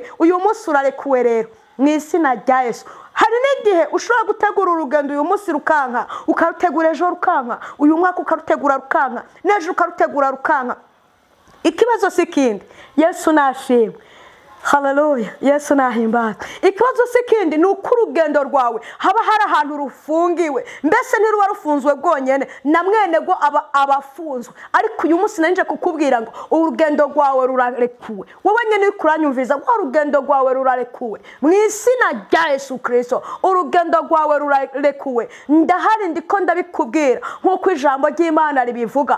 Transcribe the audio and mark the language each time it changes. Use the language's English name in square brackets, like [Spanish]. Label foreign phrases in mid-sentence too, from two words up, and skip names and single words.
[Rundi] Uyu munsi urarekuwe rero mu izina rya Yesu. Hari n'igihe ushobora gutegura urugendo uyu munsi rukanka, ukarutegura ejo rukanka, uyu mwaka ukarutegura rukanka, n'ejo ukarutegura rukanka. Ikibazo sikindi. Yesu nashimwe. Haleluya, Yesu nahimbaza. Ikibazo sikindi ni uko urugendo rwawe haba hari ahantu rufungiwe, mbese ntiruba rufunzwe bwonyene, na mwene go abafunzwe. Ariko uyu munsi nanje kukubwira ngo urugendo rwawe rurarekuwe. Wowe nyene uri kuranyumviza ngo urugendo rwawe rurarekuwe mu izina rya Yesu Kristo. Urugendo rwawe rurarekuwe. Ndahari ndiko ndabikubwira nk'uko ijambo ry'Imana ribivuga.